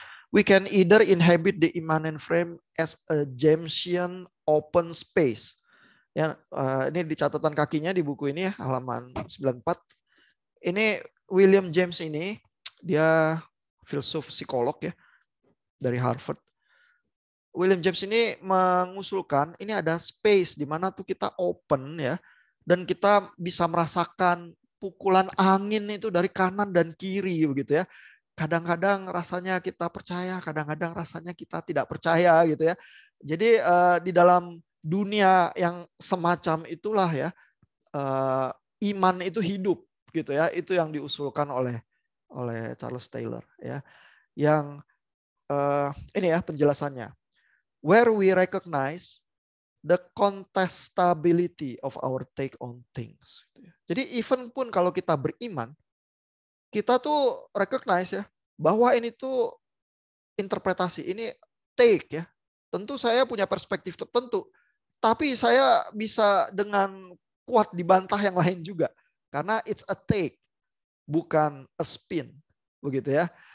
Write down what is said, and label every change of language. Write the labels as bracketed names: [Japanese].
[English] We can either inhabit the immanent frame as a Jamesian open space. [Indonesian] Ya, ini di catatan kakinya di buku ini ya, halaman 94. Ini William James ini dia filsuf psikolog ya dari Harvard. William James ini mengusulkan ini ada space di mana tuh kita open ya, dan kita bisa merasakan pukulan angin itu dari kanan dan kiri begitu ya. Kadang-kadang rasanya kita percaya, kadang-kadang rasanya kita tidak percaya gitu ya. Jadi di dalam dunia yang semacam itulah ya, iman itu hidup gitu ya. Itu yang diusulkan oleh Charles Taylor ya. Yang ini ya penjelasannya. [English] Where we recognize the contestability of our take on things. [Indonesian] Jadi even pun kalau kita beriman, kita tuh recognize ya bahwa ini tuh interpretasi, ini take ya. Tentu saya punya perspektif tertentu, tapi saya bisa dengan kuat dibantah yang lain juga karena [English] it's a take, [Indonesian] bukan [English] a spin, [Indonesian] begitu ya.